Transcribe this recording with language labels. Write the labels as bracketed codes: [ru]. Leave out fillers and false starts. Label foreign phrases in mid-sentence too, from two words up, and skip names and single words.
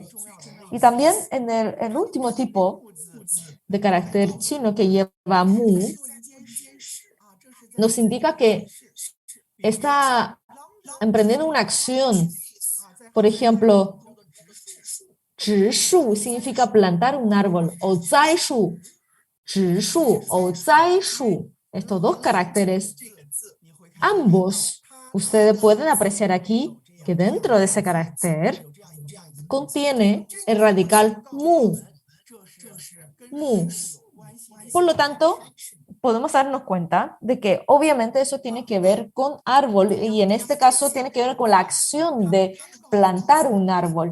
[es] Y también en el último tipo de carácter chino que lleva mu, nos indica que está emprendiendo una acción. Por ejemplo, 植树 significa plantar un árbol, o [zh] 栽树, 植树 [es] o [zh] 栽树. [es] Estos dos caracteres, ambos, ustedes pueden apreciar aquí que dentro de ese carácter contiene el radical mu. Mu. Por lo tanto, podemos darnos cuenta de que obviamente eso tiene que ver con árbol y en este caso tiene que ver con la acción de plantar un árbol.